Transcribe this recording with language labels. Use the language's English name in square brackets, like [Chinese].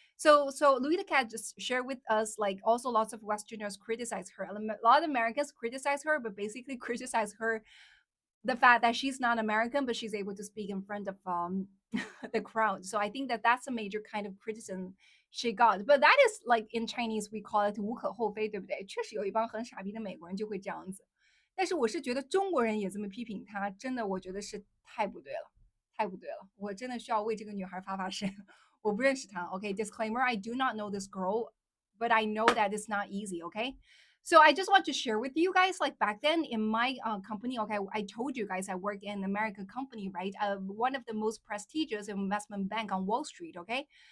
[English] So Louis the Cat just shared with us like also lots of Westerners criticize her. A lot of Americans criticize her, but basically criticize her the fact that she's not American, but she's able to speak in front of the crowd. So I think that that's a major kind of criticism she got. But that is like in Chinese we call it [Chinese] 无可厚非，对不对？确实有一帮很傻逼的美国人就会这样子。但是我是觉得中国人也这么批评她，真的我觉得是太不对了，太不对了。我真的需要为这个女孩发发声。我不认识她。 [English] Okay, disclaimer: I do not know this girl, but I know that it's not easy. Okay. So I just want to share with you guys, like back then in my company, okay, I told you guys I work in an American company, right? One of the most prestigious investment bank on Wall Street, okay?